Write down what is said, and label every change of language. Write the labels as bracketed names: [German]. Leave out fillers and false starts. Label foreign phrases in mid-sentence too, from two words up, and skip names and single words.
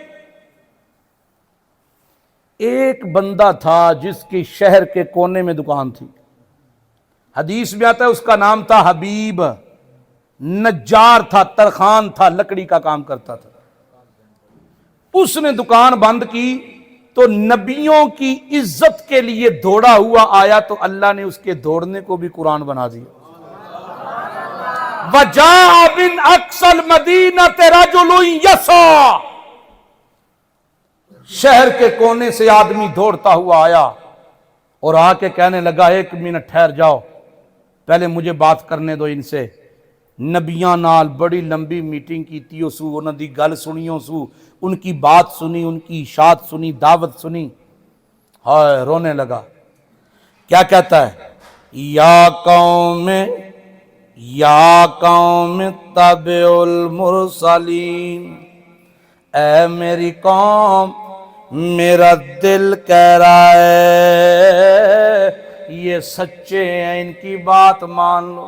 [Urdu] ایک بندہ تھا جس کی شہر کے کونے میں دکان تھی، حدیث میں آتا ہے اس کا نام تھا حبیب، نجار تھا، ترخان تھا، لکڑی کا کام کرتا تھا۔ اس نے دکان بند کی تو نبیوں کی عزت کے لیے دوڑا ہوا آیا، تو اللہ نے اس کے دوڑنے کو بھی قرآن بنا دیا۔ [Arabic] وَجَاءَ مِنْ أَقْصَى الْمَدِينَةِ رَجُلٌ يَسْعَىٰ، [Urdu] شہر کے کونے سے آدمی دوڑتا ہوا آیا اور آ کے کہنے لگا 1 منٹ ٹھہر جاؤ، پہلے مجھے بات کرنے دو ان سے۔ [Punjabi] نبیاں نال بڑی لمبی میٹنگ کیتی سو، انہاں دی گل سنیوں سو، [Urdu] ان کی بات سنی، ان کی اشاعت سنی، دعوت سنی، ہائے رونے لگا۔ کیا کہتا ہے؟ [Arabic] یا قوم تبع المرسلین، [Urdu] اے میری قوم میرا دل کہہ رہا ہے یہ سچے ہیں، ان کی بات مان لو۔